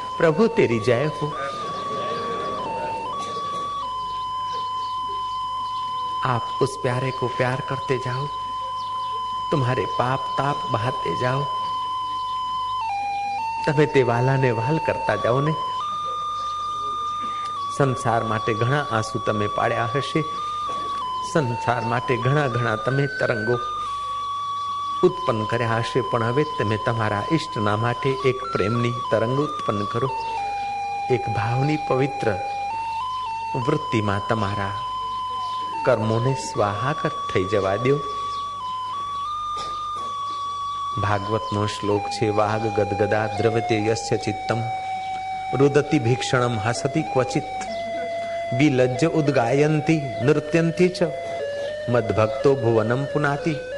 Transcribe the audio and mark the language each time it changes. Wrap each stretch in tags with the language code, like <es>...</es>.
<hi>प्रभु तेरी जय हो। आप उस प्यारे को प्यार करते जाओ, तुम्हारे पाप ताप बहाते जाओ,</hi> <gu>તમે તે વાલાને વહાલ કરતા જાઓ ને। સંસાર માટે ઘણા આંસુ તમે પાડ્યા હશે, સંસાર માટે ઘણા ઘણા તમે તરંગો ઉત્પન્ન કર્યા હશે, પણ હવે તમે તમારા ઈષ્ટના માટે એક પ્રેમની તરંગ ઉત્પન્ન કરો, એક ભાવની પવિત્ર વૃત્તિમાં તમારા કર્મોને સ્વાહાકર થઈ જવા દો। ભાગવતનો શ્લોક છે,</gu> <sa>વાગ ગદગદા દ્રવતે યસ્ય ચિત્તમ रुदति भीक्षणम हसति क्वचित विलज्ज उद्गायन्ति नृत्यन्ति च मद्भक्तो भुवनम पुनाति।</sa>